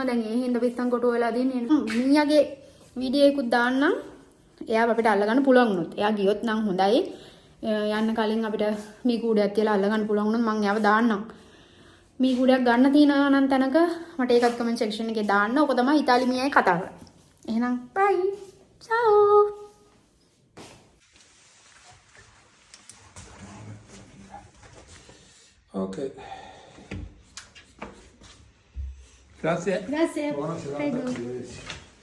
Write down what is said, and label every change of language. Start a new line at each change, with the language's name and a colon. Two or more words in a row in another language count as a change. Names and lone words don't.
Sinhala: දැන් ඒ හින්දා පිස්සන් කොටු වෙලා දින්නේ. මිනිහාගේ වීඩියෝ එකකුත් දාන්නම්. එයාව අපිට අල්ලගන්න පුළුවන් වුණොත්. එයා ගියොත් නම් හොඳයි. යන්න කලින් අපිට මේ කූඩයක් තියලා අල්ලගන්න පුළුවන් වුණොත් මං එයාව දාන්නම්. මේ කූඩයක් ගන්න තියෙනවා නම් තැනක මට ඒකත්
English: comment section
Sinhala: එකේ දාන්න. ඕක තමයි ඉතාලි මිනිහයි කතාව. එහෙනම් බයි.
Italian: Ciao! Ok. Grazie. Grazie. Buona serata. Prego. Arrivederci.